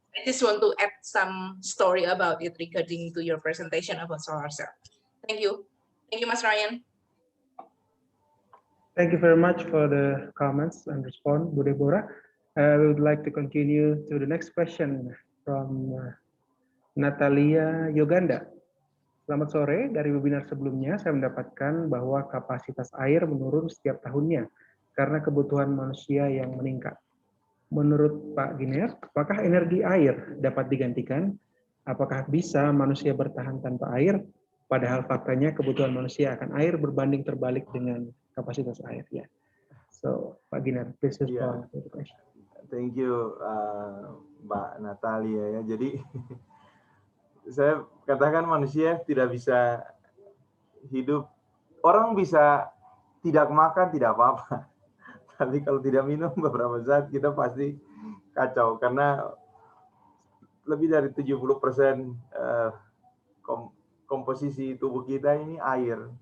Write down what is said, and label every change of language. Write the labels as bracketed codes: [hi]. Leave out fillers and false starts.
[en] I just want to add some story about it regarding to your presentation about solar cell. Thank you. Thank you, Mas Ryan. Thank you very much for the comments and response, Bu Deborah. We would like to continue to the next question from Natalia Yoganda. [id] Selamat sore, dari webinar sebelumnya saya mendapatkan bahwa kapasitas air menurun setiap tahunnya karena kebutuhan manusia yang meningkat. Menurut Pak Giner, apakah energi air dapat digantikan? Apakah bisa manusia bertahan tanpa air? Padahal faktanya kebutuhan manusia akan air berbanding terbalik dengan kapasitas air. Ya. [en] So, Pak Giner, please respond to the question. Thank you, [id] Mbak Natalia. Ya, jadi saya katakan manusia tidak bisa hidup. Orang bisa tidak makan tidak apa-apa. Tapi kalau tidak minum beberapa saat kita pasti kacau karena lebih dari 70% komposisi tubuh kita ini air.